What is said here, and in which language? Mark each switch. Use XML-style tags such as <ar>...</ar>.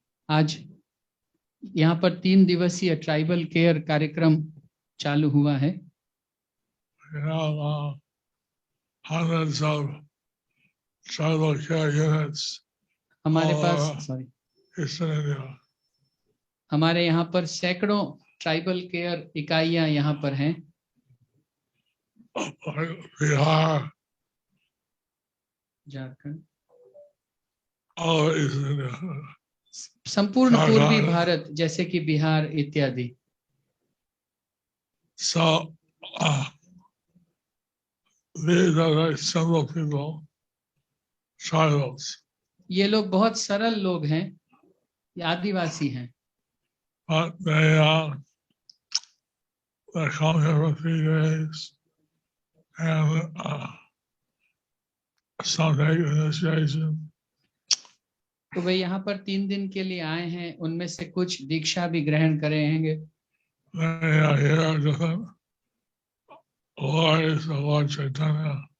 <hi>आज यहाँ पर 3 दिवसीय ट्राइबल केयर कार्यक्रम चालू हुआ है.</hi> <en>We have hundreds of tribal care units.</en> <hi>हमारे पास</hi> <en>Eastern India.</en> <hi>हमारे यहाँ पर सैकड़ों ट्राइबल केयर इकाइयां यहाँ पर हैं.</hi> <en>Bihar,</en> <hi>Jharkhand,</hi> <en>all Eastern India.</en> <hi>संपूर्ण पूर्वी भारत जैसे कि बिहार इत्यादि.</hi> <en>So these are very simple people, tribals.</en> <hi>ये लोग बहुत सरल लोग हैं, ये आदिवासी हैं,</hi> <en>but they come here for 3 days and some take initiation.</en> <hi>तो वे यहाँ पर 3 दिन के लिए आए हैं, उनमें से कुछ दीक्षा भी ग्रहण करेंगे।</hi> <en>They are here different glories of Lord Chaitanya.</en>